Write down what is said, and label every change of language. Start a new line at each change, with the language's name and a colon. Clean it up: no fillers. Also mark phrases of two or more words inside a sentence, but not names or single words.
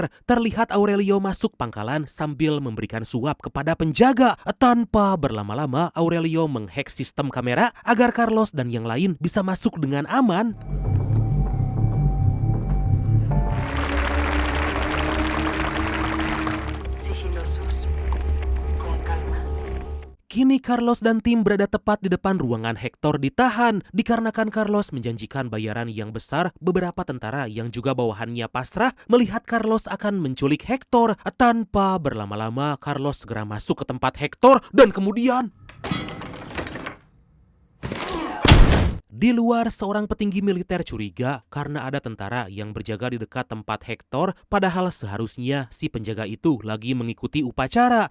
Indonesian: Terlihat Aurelio masuk pangkalan sambil memberikan suap kepada penjaga. Tanpa berlama-lama, Aurelio menghack sistem kamera agar Carlos dan yang lain bisa masuk dengan aman.
Spanish: Sigilosos, con calma.
Indonesian: Kini Carlos dan tim berada tepat di depan ruangan Hector ditahan. Dikarenakan Carlos menjanjikan bayaran yang besar, beberapa tentara yang juga bawahannya pasrah melihat Carlos akan menculik Hector. Tanpa berlama-lama, Carlos segera masuk ke tempat Hector dan kemudian di luar, seorang petinggi militer curiga karena ada tentara yang berjaga di dekat tempat Hector, padahal seharusnya si penjaga itu lagi mengikuti upacara.